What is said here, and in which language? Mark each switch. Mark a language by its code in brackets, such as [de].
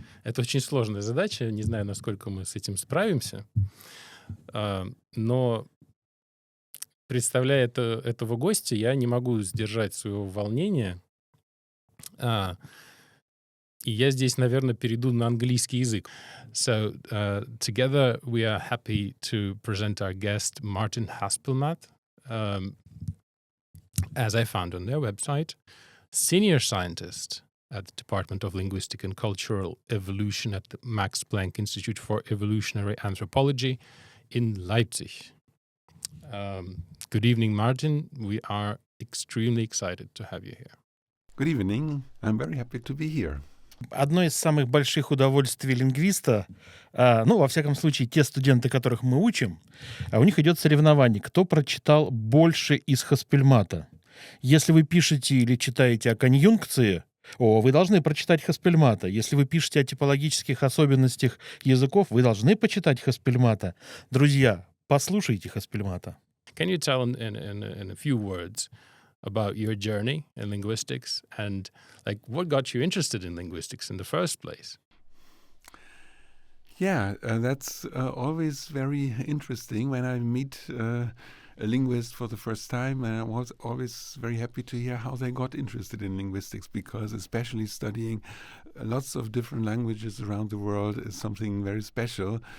[ru] Это очень сложная задача, не знаю, насколько мы с этим справимся. Но представляя этого гостя, я не могу сдержать своего волнения. И я здесь, наверное, перейду на английский язык. [en] So, together we are happy to present our guest, Martin Haspelmath, as I found on their website, senior scientist at the Department of Linguistic and Cultural Evolution at the Max Planck Institute for Evolutionary Anthropology in Leipzig. Good evening, Martin. We are extremely excited to have you here. Good evening. I'm very happy to be here. [ru] Одно из самых больших удовольствий лингвиста, во всяком случае, те студенты, которых мы учим, у них идет соревнование, кто прочитал больше из Хаспельмата. Если вы пишете или читаете о конъюнкции, вы должны прочитать Хаспельмата. Если вы пишете о типологических особенностях языков, вы должны почитать Хаспельмата. Друзья, послушайте Хаспельмата. [en] Can you tell in a few words about your journey in linguistics and what got you interested in linguistics in the first place? Yeah, that's always very interesting when I meet a linguist for the first time, and I was always very happy to hear how they got interested in linguistics, because especially studying lots of different languages around the world is something very special.